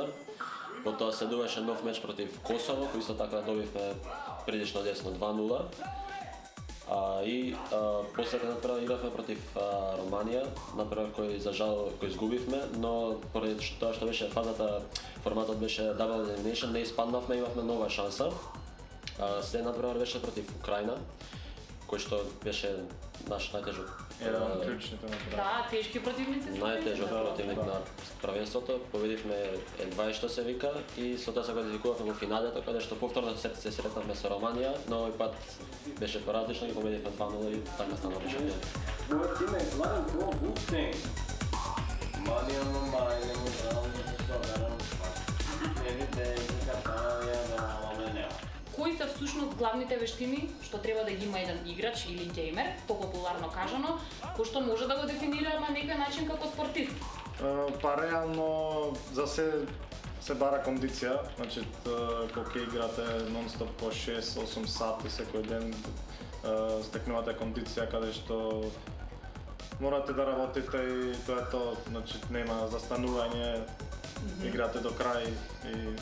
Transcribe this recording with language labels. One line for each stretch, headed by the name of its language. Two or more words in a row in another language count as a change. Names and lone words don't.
Macedonian: Потоа следуваше нов меч против Косово, кој исто така добивме прилично лесно 2-0. После тоа игравме против Романија, например кој за жал кој изгубивме, но поради тоа што беше фазата, форматот беше
English: double elimination,
Macedonian: не испаднавме, имавме нова шанса. След например беше против Украина, кој што беше наш најтежок. Еден од клучните например. Да, тешки противници. Најтежок противник на првенството, победивме едва што се вика и со тоа се квалификувавме во финалето, каде што повторно се сретнавме со Романија, но овој пат беше поразлично и победивме 2-0 и така станавме шампиони.
English: Moje teammates let him go boosting. Money on the mind and we're down with the soda. Every day we got
Macedonian: Кои се всушност главните вештини што треба да ги има еден играч или геймер, попопуларно кажано, кој што може да го дефинира на некој начин како спортист? Па реално за се бара кондиција, значи кога играте нон-стоп по 6-8 сати секој ден, стекнувате кондиција каде што морате да работите и тоа е тоа, значи нема застанување, играте до крај и